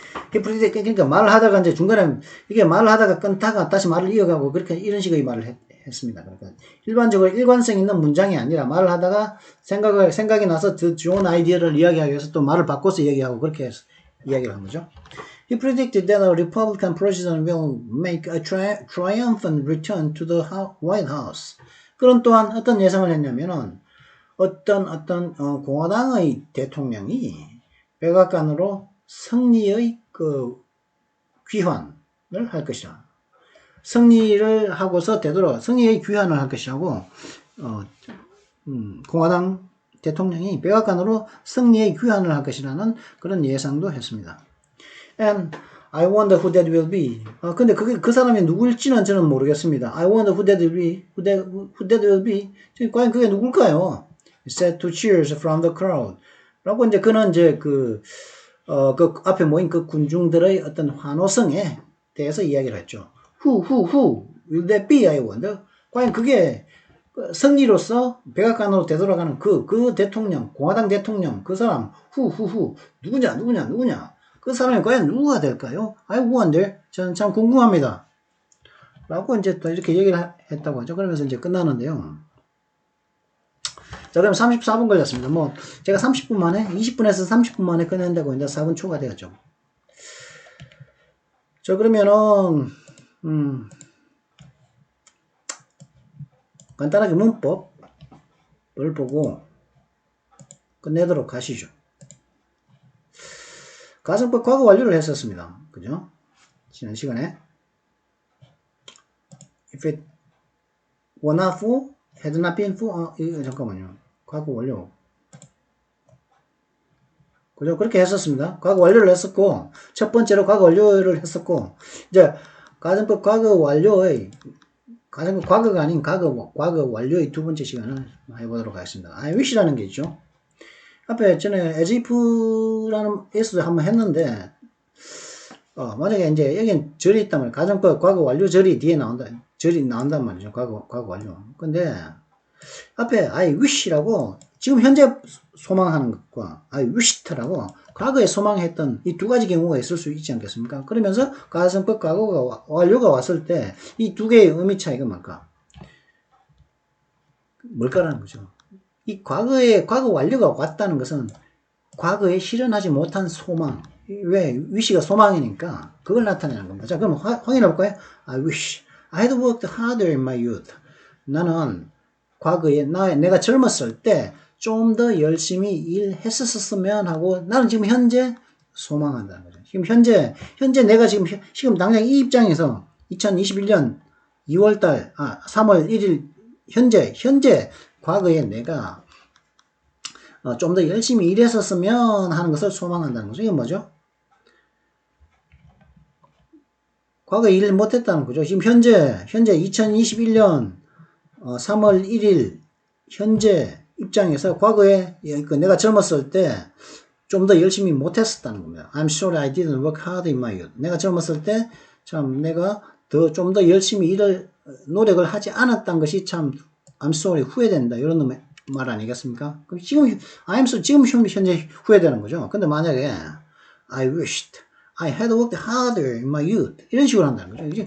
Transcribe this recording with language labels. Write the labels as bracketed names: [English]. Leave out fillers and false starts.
[Korean] 그러니까 말을 하다가 이제 중간에 이게 말을 하다가 끊다가 다시 말을 이어가고 그렇게 이런 식의 말을 했습니다. 그러니까 일반적으로 일관성 있는 문장이 아니라 말을 하다가 생각이 나서 더 좋은 아이디어를 이야기하기 위해서 또 말을 바꿔서 얘기하고 그렇게 해서 이야기를 한 거죠. [English] He predicted that a Republican president will make a triumphant return to the White House. [Korean] 그런 또한 어떤 예상을 했냐면은 어떤 공화당의 대통령이 백악관으로 승리의 그 귀환을 할 것이다. 승리를 하고서 되돌아 승리의 귀환을 할 것이라고 공화당 대통령이 백악관으로 승리의 귀환을 할 것이라는 그런 예상도 했습니다. [English] And I wonder who that will be. [Korean] 근데 그 사람이 누굴지는 저는 모르겠습니다. [English] I wonder who that will be. Who that will be. [Korean] 과연 그게 누굴까요? [English] He said to cheers from the crowd. [Korean] 라고 이제 그는 이제 그 앞에 모인 그 군중들의 어떤 환호성에 대해서 이야기를 했죠. [English] Who will that be? I wonder. [Korean] 과연 그게 승리로서 백악관으로 되돌아가는 그 대통령, 공화당 대통령, 그 사람, 누구냐. 그 사람이 과연 누구가 될까요? 아이, 무한데? 저는 참 궁금합니다. 라고 이제 또 이렇게 얘기를 했다고 하죠. 그러면서 이제 끝나는데요. 자, 그럼 34분 걸렸습니다. 뭐, 제가 30분 만에, 20분에서 30분 만에 끝낸다고 이제 4분 초과되었죠. 자, 그러면은, 간단하게 문법을 보고 끝내도록 하시죠. 가정법 과거 완료를 했었습니다. 그죠? 지난 시간에. [English] If it were not for, had not been for, [Korean] 이거 잠깐만요. 과거 완료. 그죠? 그렇게 했었습니다. 과거 완료를 했었고, 첫 번째로 과거 완료를 했었고, 이제 가정법 과거 완료의, 가정법 과거가 아닌 과거 완료의 두 번째 시간을 해보도록 하겠습니다. I wish라는 게 있죠. 앞에 전에 as if라는 s도 한번 했는데, 만약에 이제 여긴 절이 있다면 가정법 과거 완료 절이 뒤에 절이 나온단 말이죠. 과거 완료. 근데 앞에 I wish라고 지금 현재 소망하는 것과 I wished,라고 과거에 소망했던 이 두 가지 경우가 있을 수 있지 않겠습니까? 그러면서 가정법 과거가 완료가 왔을 때 이 두 개의 의미 차이가 뭘까라는 거죠. 이 과거 완료가 왔다는 것은 과거에 실현하지 못한 소망. 왜? wish가 소망이니까 그걸 나타내는 겁니다. 자, 그럼 확인해 볼까요? [English] I wish I had worked harder in my youth. [Korean] 나는 과거에 내가 젊었을 때 좀 더 열심히 일했었으면 하고 나는 지금 현재 소망한다는 거죠. 지금 현재 내가 지금 당장 이 입장에서 2021년 3월 1일 현재 과거에 내가 좀 더 열심히 일했었으면 하는 것을 소망한다는 거죠. 이게 뭐죠? 과거에 일을 못했다는 거죠. 지금 현재 2021년 3월 1일 현재 입장에서 과거에 내가 젊었을 때 좀 더 열심히 못했었다는 겁니다. [English] I'm sorry I didn't work hard in my youth. [Korean] 내가 젊었을 때 참 내가 좀 더 열심히 노력을 하지 않았던 것이 참 [English] I'm sorry [Korean] 후회된다. 이런 말 아니겠습니까? 그럼 지금 현재 후회되는 거죠. 근데 만약에 [English] I wished I had worked harder in my youth [Korean] 이런 식으로 한다는 거죠.